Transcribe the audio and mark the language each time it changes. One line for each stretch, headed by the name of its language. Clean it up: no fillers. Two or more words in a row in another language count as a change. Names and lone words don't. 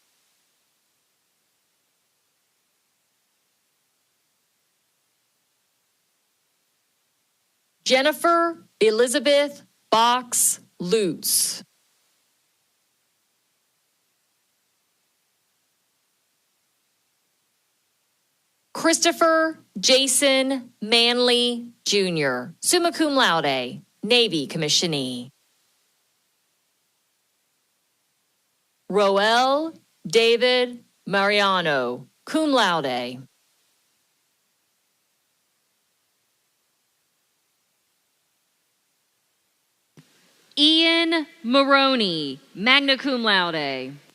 English: Jennifer Elizabeth Box Lutz. Christopher Jason Manley, Jr.,
Latin: summa cum laude,
English: Navy commissionee. Roel David Mariano,
Latin: cum laude.
English: Ian Maroney,
Latin: magna cum laude.